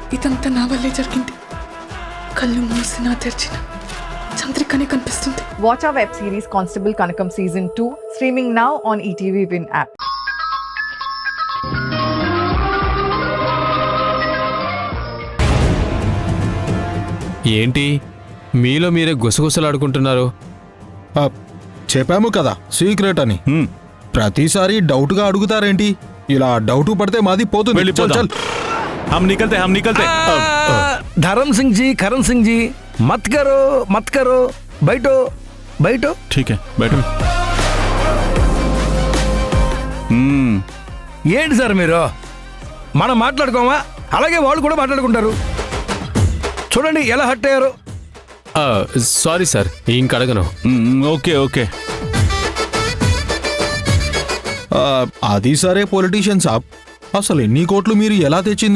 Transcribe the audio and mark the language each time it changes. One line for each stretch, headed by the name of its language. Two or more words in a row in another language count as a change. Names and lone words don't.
Telugu: ఇదంతా నా వల్లే జరిగింది. కళ్ళు మూసినా తెరిచిన చంద్రికనే కనిపిస్తుంది.
English: Watch our web series Constable Kanakam Season 2 streaming now on ETV Win app.
Telugu: ఏంటి మీలో మీరే గుసగుసలాడుకుంటున్నారు? చెప్పాము కదా సీక్రెట్ అని. ప్రతిసారి డౌట్గా అడుగుతారేంటి? ఇలా డౌట్ పడితే మాది పోతుంది.
Hindi: चल चल हम निकलते धर्म सिंह जी, करण सिंह जी, मत करो, बैठो. ठीक है बैठो.
Telugu: ఏంటి సార్ మీరు? మనం మాట్లాడుకోమా, అలాగే వాళ్ళు కూడా మాట్లాడుకుంటారు. చూడండి ఎలా హట్ అయ్యారు.
English: sorry sir,
Telugu: ఇంకడగను. ఓకే అది సరే పొలిటీషియన్ సాబ్, అసలు ఎన్ని కోట్లు మీరు ఎలా తెచ్చింది?